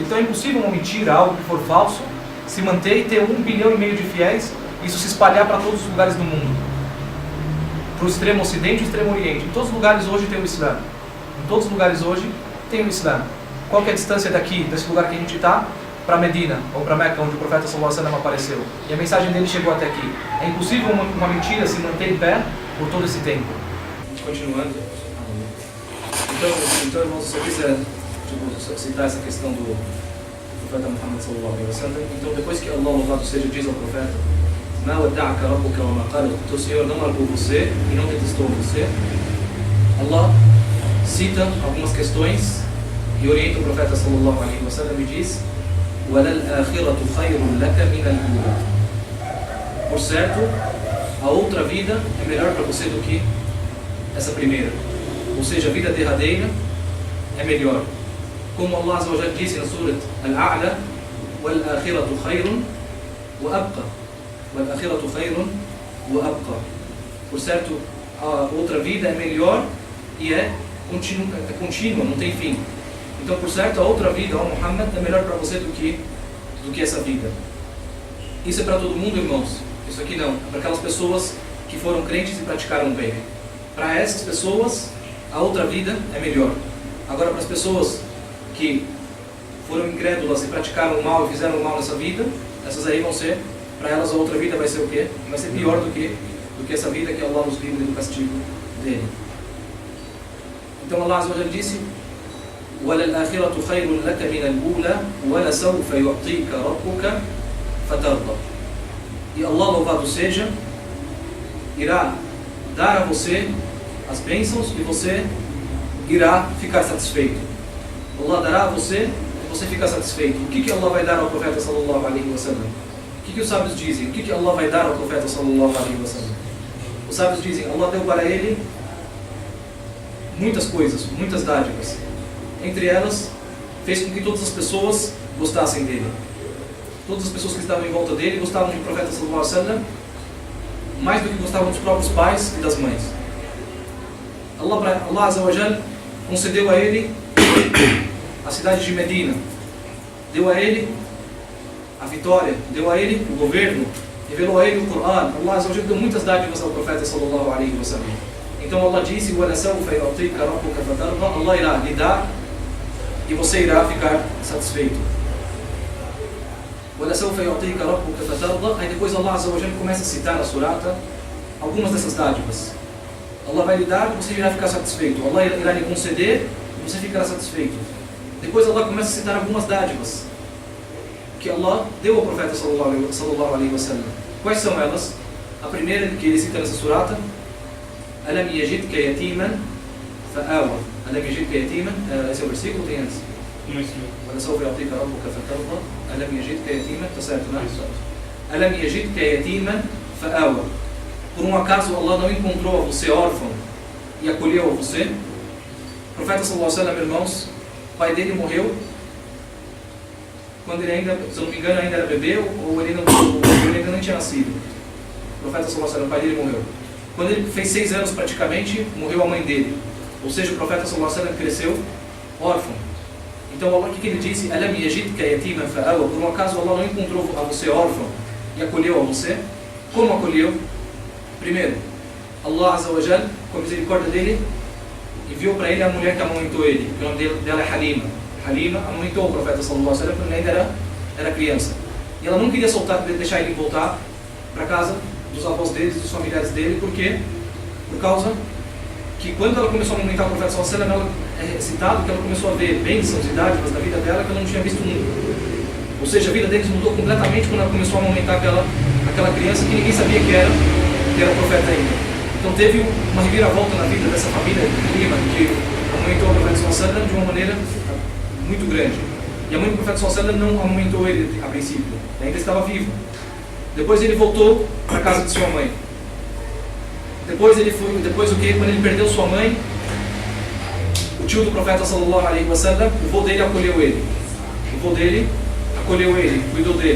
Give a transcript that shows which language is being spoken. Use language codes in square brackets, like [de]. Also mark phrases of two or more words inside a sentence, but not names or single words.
[pt] Então é impossível uma mentira, algo que for falso, se manter e ter 1,5 bilhão de fiéis, isso se espalhar para todos os lugares do mundo. Para o extremo ocidente e o extremo oriente. Em todos os lugares hoje tem o Islã. Em todos os lugares hoje tem o Islã. Qual que é a distância daqui, desse lugar que a gente está, para Medina, ou para Meca, onde o profeta [ar] صلى الله عليه وسلم [pt] apareceu? E a mensagem dele chegou até aqui. É impossível uma mentira se manter em pé por todo esse tempo. Continuando. Então irmãos, se eu quiser citar essa questão do profeta Muhammad [ar] صلى الله عليه وسلم, [pt] então depois que Allah, louvado seja, diz ao profeta: [ar] "ما ودعك ربك وما قلى", [pt] teu Senhor não largou você e não detestou você. Allah cita algumas questões e orienta o profeta [ar] صلى الله عليه وسلم [pt] e diz: [ar] "وللآخرة خير لك من الأولى". [pt] Por certo, a outra vida é melhor para você do que essa primeira. Ou seja, a vida derradeira é melhor. Como Allah [ar] عز وجل [pt] disse na Surat Al-A'la: [ar] "والآخرة خير وأبقى". والآخرة خير وأبقى. [pt] Por certo, a outra vida é melhor e é contínua, não tem fim. Então, por certo, a outra vida, ó Muhammad, é melhor para você do que essa vida. Isso é para todo mundo, irmãos. Isso aqui não. É para aquelas pessoas que foram crentes e praticaram bem. Para essas pessoas, a outra vida é melhor. Agora, para as pessoas que foram incrédulas e praticaram o mal e fizeram o mal nessa vida, essas aí vão ser, para elas a outra vida vai ser o quê? Vai ser pior do que essa vida que Allah nos livre do castigo dele. Então Allah [ar] عز وجل [pt] disse: [ar] وَلَلْآخِرَةُ خَيْرٌ لَكَ مِنَ الْأُولَى وَلَسَوْفَ يُعْطِيكَ رَبُّكَ فَتَرْضَى. [pt] E Allah, louvado seja, irá dar a você as bênçãos e você irá ficar satisfeito. Allah dará a você e você fica satisfeito. O que Allah vai dar ao profeta [ar] صلى الله عليه وسلم? [pt] O que os sábios dizem? O que Allah vai dar ao profeta [ar] صلى الله عليه وسلم? [pt] Os sábios dizem: Allah deu para ele muitas coisas, muitas dádivas. Entre elas, fez com que todas as pessoas gostassem dele. Todas as pessoas que estavam em volta dele gostavam do profeta [ar] صلى الله عليه وسلم [pt] mais do que gostavam dos próprios pais e das mães. Allah [ar] عز وجل [pt] concedeu a ele a cidade de Medina, deu a ele a vitória, deu a ele o governo, revelou a ele o Corão. Allah [ar] عز وجل [pt] deu muitas dádivas ao profeta [ar] صلى الله عليه وسلم. [pt] Então Allah disse: [ar] "ولسوف يعطيك ربك فترضى", [pt] Allah irá lhe dar e você irá ficar satisfeito. [ar] وَلَسَوْفَ يُعْطِيكَ رَبُّكَ فَتَرْضَى. [pt] Aí depois Allah [ar] عز وجل [pt] começa a citar na surata algumas dessas dádivas. Allah vai lhe dar e você irá ficar satisfeito. Allah irá lhe conceder e você ficará satisfeito. Depois Allah começa a citar algumas dádivas que Allah deu ao profeta [ar] صلى الله عليه وسلم. [pt] Quais são elas? A primeira que ele cita nessa surata: [ar] أَلَمْ يَجِدْكَ يَتِيمًا فَآوَى. أَلَمْ يَجِدْكَ يَتِيمًا. [pt] Esse é o versículo, tem antes. [ar] وَلَسَوْفَ يُعْطِيكَ رَبُّكَ فَتَرْضَى. أَلَمْ يَجِدْكَ يَتِيمًا. [pt] Está certo, não é? [ar] أَلَمْ يَجِدْكَ يَتِيمًا فَآوَى. [pt] Por um acaso Allah não encontrou a você órfão e acolheu a você? O profeta [ar] صلى الله عليه وسلم, [pt] irmãos, o pai dele morreu quando ele ainda, se eu não me engano, ainda era bebê, ou ele ainda não tinha nascido. O profeta [ar] صلى الله عليه وسلم, [pt] o pai dele morreu. Quando ele fez 6 anos praticamente, morreu a mãe dele. Ou seja, o profeta [ar] صلى الله عليه وسلم [pt] cresceu órfão. Então Allah, o que ele disse? [ar] ألم يجدك يتيما فآوى. [pt] Por um acaso Allah não encontrou a você órfão e acolheu a você? Como acolheu? Primeiro, Allah [ar] عز وجل, [pt] com a misericórdia dele, enviou para ele a mulher que amamentou ele. O nome dela é Halima. Halima amamentou o profeta [ar] صلى الله عليه وسلم [pt] quando ele ainda era criança. E ela não queria deixar ele voltar para casa dos avós dele, dos familiares dele. Por quê? Por causa que quando ela começou a amamentar o profeta [ar] صلى الله عليه وسلم, [pt] é citado que ela começou a ver bênçãos e dádivas na vida dela que ela não tinha visto nunca. Ou seja, a vida deles mudou completamente quando ela começou a amamentar aquela criança que ninguém sabia que era profeta ainda. Então teve uma reviravolta na vida dessa família prima que amamentou o profeta [ar] صلى الله عليه وسلم [pt] de uma maneira muito grande. E a mãe do profeta [ar] صلى الله عليه وسلم [pt] não amamentou ele a princípio, ainda estava vivo. Depois ele voltou para a casa de sua mãe. Depois o que? Quando ele perdeu sua mãe, o tio do profeta [ar] صلى الله عليه وسلم, [pt] o vô dele acolheu ele. O vô dele acolheu ele, cuidou dele.